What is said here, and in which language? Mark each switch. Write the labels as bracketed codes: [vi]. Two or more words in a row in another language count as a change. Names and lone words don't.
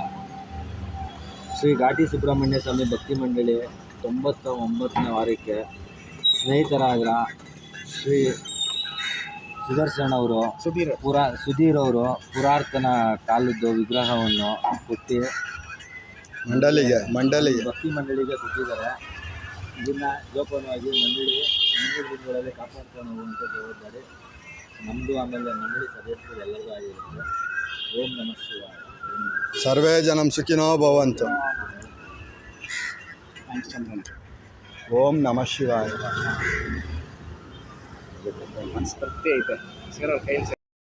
[kn] ಶ್ರೀ ಘಾಟಿ ಸುಬ್ರಹ್ಮಣ್ಯ ಸ್ವಾಮಿ ಭಕ್ತಿ ಮಂಡಳಿ 99ನೇ ವಾರಕ್ಕೆ ಸ್ನೇಹಿತರಾದ ಶ್ರೀ ಸುದರ್ಶನ್ ಅವರು ಸುಧೀರ್ ಅವರು ಪುರಾತನ ಕಾಲದ್ದು ವಿಗ್ರಹವನ್ನು ಕೊಟ್ಟು ಮಂಡಳಿಗೆ ಭಕ್ತಿ ಮಂಡಳಿಗೆ ಕೊಟ್ಟಿದ್ದಾರೆ. ಇದನ್ನು ಜೋಪಾನವಾಗಿ ಮುಂದಿನ ದಿನಗಳಲ್ಲಿ ಕಾಪಾಡ್ಕೊಂಡು ಹೋಗುವಂಥ ಜವಾಬ್ದಾರಿ ನಮ್ಮದು, ಆಮೇಲೆ ಮಂಡಳಿ ಸದಸ್ಯರು ಎಲ್ಲರಿಗೂ ಆಗಿರುತ್ತೆ. [sa] ಓಂ ನಮಃ ಶಿವಾಯ. ಸರ್ವೇ ಜನಂ ಸುಖಿನೋ ಭವಂತು. ಓಂ ನಮಃ ಶಿವಾಯ. [kn] ಮನಸ್ಫೂರ್ತಿ ಐತೆ